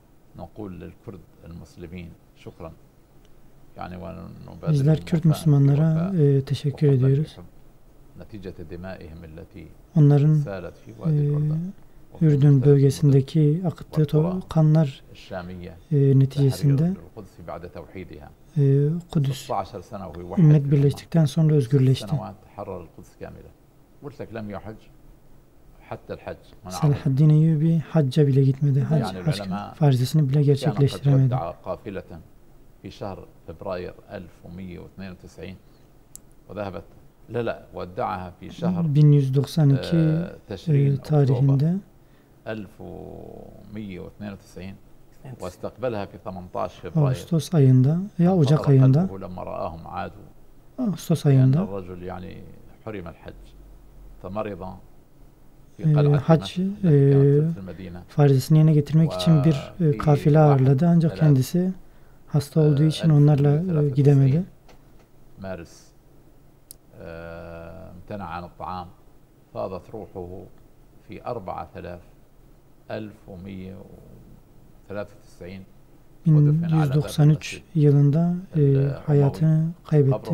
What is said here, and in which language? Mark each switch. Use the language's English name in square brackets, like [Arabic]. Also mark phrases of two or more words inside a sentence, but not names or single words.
[Arabic] نقول للكرد المسلمين شكرا يعني [Turkish] Bizler Kürt Müslümanlara teşekkür ediyoruz. [Arabic] نتيجة دمائهم التي [Turkish] Onların [Arabic] سالت في وادي الأردن [Turkish] Ürdün bölgesindeki akıttığı kanlar neticesinde Kudüs ümmet birleştikten sonra özgürleşti. Selahaddin Eyyubi hacca bile gitmedi. Hac farizesini bile gerçekleştiremedi. 1192 tarihinde [Arabic] 1192 واستقبلها في 18 فبراير [Turkish] Ağustos ayında ya Ocak ayında Ağustos ayında [Arabic] الرجل يعني حرم الحج فمرض [Turkish] hac farizesini yerine getirmek için bir kafile ağırladı ancak kendisi hasta olduğu için onlarla gidemedi. [Arabic] مارس امتنع عن الطعام فاضت روحه في 1193 [Turkish] yılında hayatını kaybetti.